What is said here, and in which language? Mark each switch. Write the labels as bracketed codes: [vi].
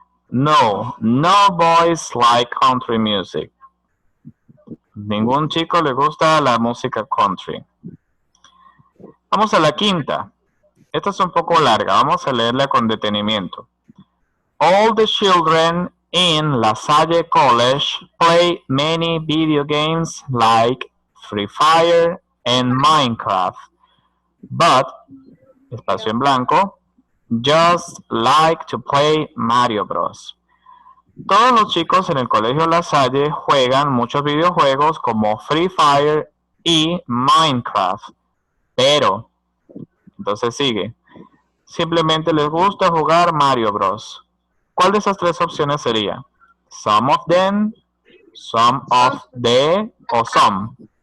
[en] No, no boys like country music. [es] Ningún chico le gusta la música country. Vamos a la quinta. Esta es un poco larga, vamos a leerla con detenimiento. [en] All the children in La Salle College play many video games like Free Fire and Minecraft, but, [es] espacio en blanco, [en] just like to play Mario Bros. [es] Todos los chicos en el colegio La Salle juegan muchos videojuegos como Free Fire y Minecraft, pero, entonces sigue, simplemente les gusta jugar Mario Bros. ¿Cuál de esas tres opciones sería? [en] Some of them, some of the o some.